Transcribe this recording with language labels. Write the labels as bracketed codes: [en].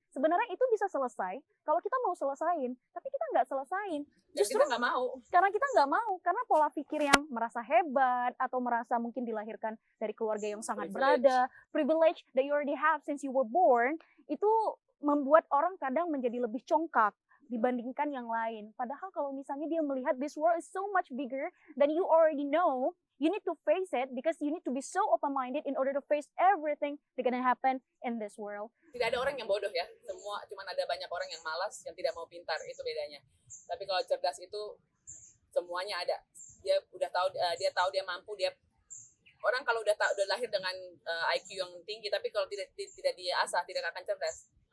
[id] Sebenarnya itu bisa selesai kalau kita mau selesain, tapi kita nggak selesain. Dan Justru kita nggak mau. karena kita nggak mau, karena pola pikir yang merasa hebat atau merasa mungkin dilahirkan dari keluarga yang sangat berada, [en] privilege that you already have since you were born, [id] itu membuat orang kadang menjadi lebih congkak dibandingkan yang lain. Padahal kalau misalnya dia melihat [en] this world is so much bigger than you already know, you need to face it because you need to be so open-minded in order to face everything that gonna happen in this world. [id] Tidak ada orang yang bodoh ya, semua cuman ada banyak orang yang malas, yang tidak mau pintar, itu bedanya. Tapi kalau cerdas itu semuanya ada. Dia udah tahu, dia mampu, orang kalau udah lahir dengan IQ yang tinggi, tapi kalau tidak diasah tidak akan cerdas.